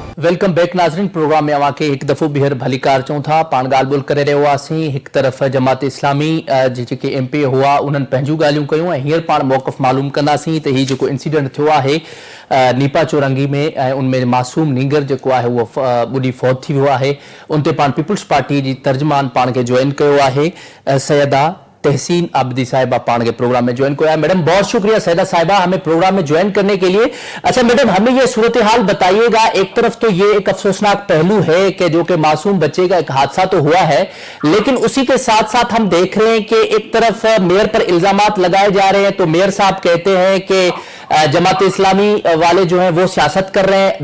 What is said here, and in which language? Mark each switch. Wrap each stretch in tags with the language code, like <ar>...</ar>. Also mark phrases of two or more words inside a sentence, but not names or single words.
<en>welcome back नाज़रीन।</en> <sd>प्रोग्राम में अवां खे हिकु दफ़ो ॿीहर भली कार चऊं था। पाण ॻाल्हि ॿोल करे रहिया हुआसीं। हिकु तरफ़ जमात इस्लामी जेके MP हुआ उन्हनि पंहिंजूं ॻाल्हियूं कयूं ऐं हींअर पाण मौक़िफ़ मालूम कंदासीं त हीउ जेको इंसिडेंट थियो आहे नीपा चौरंगी में ऐं उनमें मासूम नींगर जेको आहे उहो ॿुॾी फौत थी वियो आहे। उन ते पाण पीपल्स पार्टी जी तर्जमान पाण खे ज्वाइन कयो आहे सैयदा तहसीन आबिदी साहिबा</sd> <ur>پان کے پروگرام میں جوائن کیا. میڈم بہت شکریہ سیدہ صاحبہ ہمیں پروگرام میں جوائن کرنے کے لیے۔ اچھا میڈم، ہمیں یہ صورتحال بتائیے گا. ایک طرف تو یہ ایک افسوسناک پہلو ہے کہ جو کہ معصوم بچے کا ایک حادثہ تو ہوا ہے، لیکن اسی کے ساتھ ساتھ ہم دیکھ رہے ہیں کہ ایک طرف میئر پر الزامات لگائے جا رہے ہیں تو میئر صاحب کہتے ہیں کہ جماعت اسلامی والے جو ہیں وہ سیاست کر رہے ہیں.</ur>